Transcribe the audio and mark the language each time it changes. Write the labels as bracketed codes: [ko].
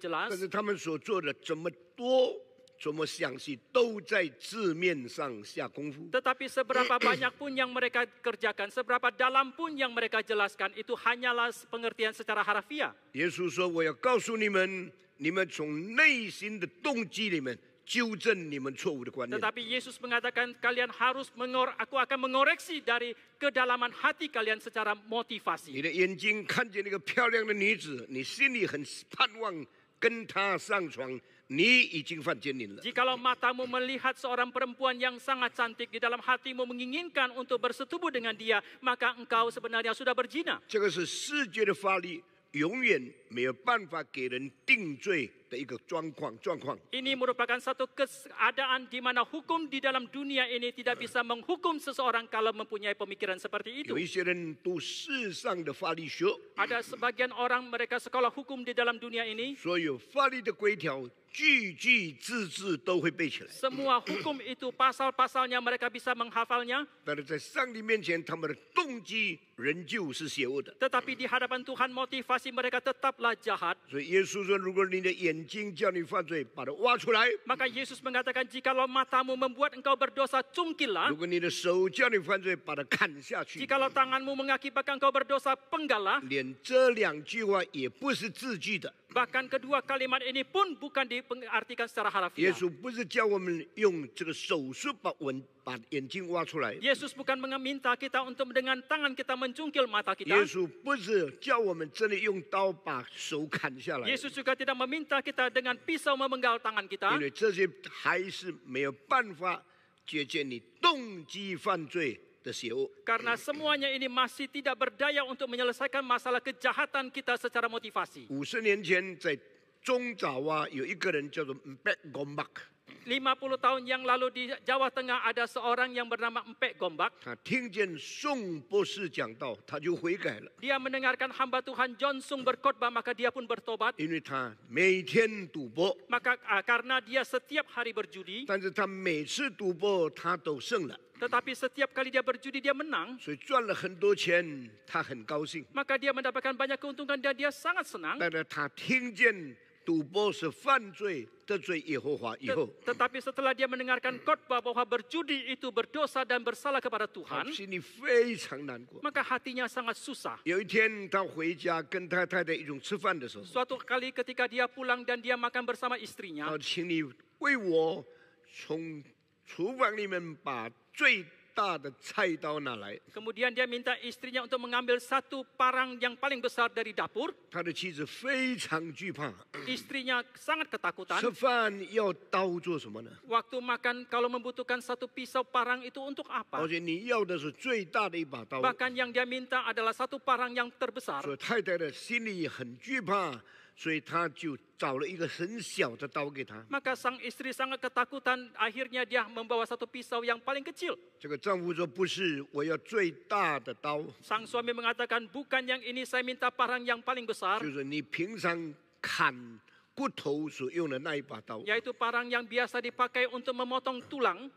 [zh] 但是他们所做的这么多、这么详细，都在字面上下功夫。 [id] Tetapi seberapa banyak pun yang mereka kerjakan, seberapa dalam pun yang mereka jelaskan, itu hanyalah pengertian secara harafiah. [zh] 耶稣说：“我要告诉你们，你们从内心的动机里面纠正你们错误的观念。 [id] Tetapi Yesus mengatakan kalian harus aku akan mengoreksi dari kedalaman hati kalian secara [zh] 你 [id] motivasi. [zh] 的眼睛看见那个漂亮的女子，你心里很盼望跟她上床，你已经犯奸淫了。 [id] Jikalau matamu melihat seorang perempuan yang sangat cantik, di dalam hatimu menginginkan untuk bersetubuh dengan dia, maka engkau sebenarnya sudah berzina. [zh] 这个是世界的法律永远没有办法给人定罪的一个状况。 [id] Ini merupakan satu keadaan di mana hukum di dalam dunia ini tidak bisa menghukum seseorang kalau mempunyai pemikiran seperti itu. [zh] 有一些人读世上的法律学， [id] Ada sebagian orang mereka sekolah hukum di dalam dunia ini, [zh] 所有法律的规条句句字字都会背起来， [id] semua hukum itu pasal-pasalnya mereka bisa menghafalnya, [zh] 但是在上帝面前，他们的动机仍旧是邪恶的。 [id] tetapi di hadapan Tuhan motivasi mereka tetaplah jahat. [zh] 所以耶稣说：“如果你的眼睛叫你犯罪，把它挖出来； [id] Maka Yesus mengatakan, jikalau matamu membuat engkau berdosa, [zh] 如 [id] cungkillah. [zh] 果你的手叫你犯罪，把它砍下去。” [id] Jikalau tanganmu mengakibatkan engkau berdosa, penggallah. [zh] 连这两句话也不是字句的。 [id] Bahkan kedua kalimat ini pun bukan diartikan secara [zh] 耶稣不是叫我们用这个手术把眼睛挖出来， [id] Yesus bukan meminta kita untuk dengan tangan kita mencungkil mata [zh] 耶稣不是叫我们真的用刀把手砍下来， [id] Yesus juga tidak meminta kita dengan pisau memenggal tangan [zh] 因 [id] kita. [zh] 为这些还是没有办法解决你动机犯罪的邪恶。 [id] Karena semuanya ini masih tidak berdaya untuk menyelesaikan masalah kejahatan kita secara motivasi. [zh] 50年前，在中爪哇有一个人叫做 Mpek Gombak， [id] 50 tahun yang lalu di Jawa Tengah ada seorang yang bernama Empek Gombak. [zh] 他听见宋博士讲道，他就悔改了， [id] Dia mendengarkan hamba Tuhan John Sung berkhotbah, maka dia pun bertobat. [zh] 因为他每天赌博， [id] Maka karena dia setiap hari berjudi, [zh] 但是他每次赌博他都胜了， [id] tetapi setiap kali dia berjudi dia menang, [zh] 所以赚了很多钱，他很高兴。 [id] maka dia mendapatkan banyak keuntungan dan dia sangat senang. [zh] 但是他听见赌博是犯罪，得罪耶和华以后， [id] Tetapi setelah dia mendengarkan khotbah bahwa berjudi itu berdosa dan bersalah kepada [zh] 他 [id] Tuhan, [zh] 心里非常难过。 [id] maka hatinya sangat susah. [zh] 有一天，他回家跟他太太一起吃饭的时候， [id] Suatu kali ketika dia pulang dan dia makan bersama istrinya, [zh] 他请你为我从厨房里面把最大的菜刀拿来。 [id] kemudian dia minta istrinya untuk mengambil satu parang yang paling besar dari dapur. [zh] 他的妻子非常惧怕， [id] Istrinya sangat ketakutan. [zh] 吃饭要刀做什么呢？ [id] Waktu makan kalau membutuhkan satu pisau parang itu untuk [zh] 而 [id] apa? [zh] 且你要的是最大的一把刀， [id] Bahkan yang dia minta adalah satu parang yang terbesar. [zh] 所以太太的心里很惧怕，所以他就找了一个很小的刀给他。 [id] Maka sang istri sangat ketakutan, akhirnya dia membawa satu pisau yang paling kecil. [zh] 这个丈夫说：“不是，我要最大的刀， [id] Sang suami mengatakan, bukan yang ini, saya minta parang yang paling besar, [zh] 就是你平常砍骨头所用的那一把刀。” [id] yaitu parang yang biasa dipakai untuk memotong tulang.